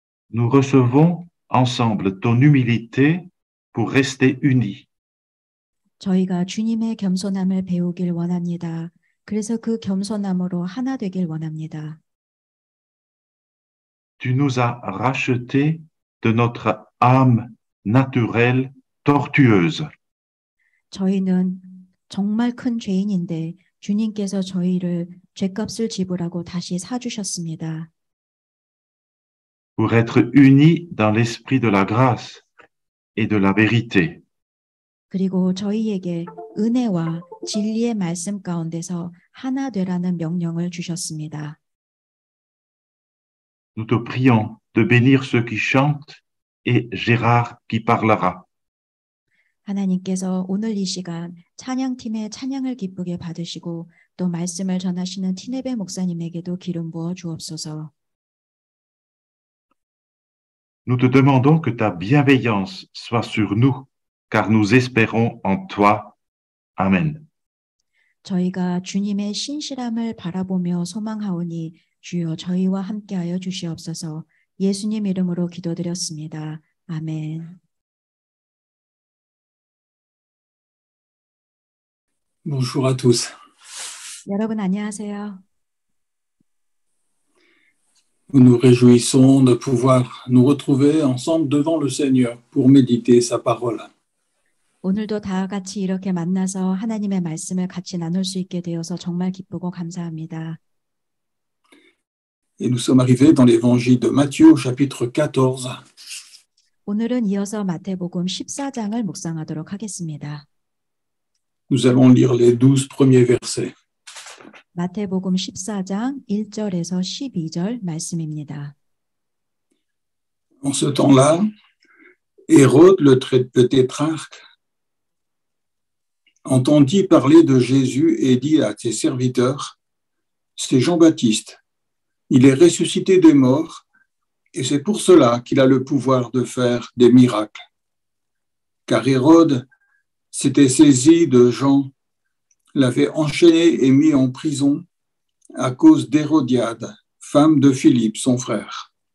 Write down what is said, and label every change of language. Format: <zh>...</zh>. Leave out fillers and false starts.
<fr>Nous recevons ensemble ton humilité pour rester unis.</fr> <ko>저희가 주님의 겸손함을 배우길 원합니다. 그래서 그 겸손함으로 하나 되길 원합니다.</ko> <fr>Tu nous as rachetés de notre âme naturelle tortueuse.</fr> <ko>저희는 정말 큰 죄인인데 주님께서 저희를 죄값을 지불하고 다시 사주셨습니다.</ko> <fr>Pour être unis dans l'esprit de la grâce et de la vérité.</fr> <ko>그리고 저희에게 은혜와 진리의 말씀 가운데서 하나 되라는 명령을 주셨습니다.</ko> <fr>Nous te prions de bénir ceux qui chantent et Gérard qui parlera.</fr> <ko>하나님께서 오늘 이 시간 찬양팀의 찬양을 기쁘게 받으시고 또 말씀을 전하시는 티네베 목사님에게도 기름 부어 주옵소서.</ko> <fr>Nous te demandons que ta bienveillance soit sur nous, car nous espérons en toi. Amen.</fr> <ko>저희가 주님의 신실함을 바라보며 소망하오니 주여 저희와 함께하여 주시옵소서. 예수님 이름으로 기도드렸습니다. 아멘.</ko> <fr>Bonjour à tous.</fr> <ko>여러분 안녕하세요.</ko> <fr>Nous nous réjouissons de pouvoir nous retrouver ensemble devant le Seigneur pour méditer sa parole.</fr> <ko>오늘도 다 같이 이렇게 만나서 하나님의 말씀을 같이 나눌 수 있게 되어서 정말 기쁘고 감사합니다.</ko> <fr>Et nous sommes arrivés dans l'évangile de Matthieu au chapitre 14.</fr> <ko>오늘은 이어서 마태복음 14장을 묵상하도록 하겠습니다.</ko> <fr>Nous allons lire les 12 premiers versets.</fr> <ko>마태복음 14장 1절에서 12절 말씀입니다.</ko> <fr>En ce temps-là, Hérode, le tétrarque, entendit parler de Jésus et dit à ses serviteurs, « C'est Jean-Baptiste. Il est ressuscité des morts et c'est pour cela qu'il a le pouvoir de faire des miracles. » Car Hérode s'était saisi de Jean, l'avait enchaîné et mis en prison à cause d'Hérodiade, femme de Philippe, son frère.</fr>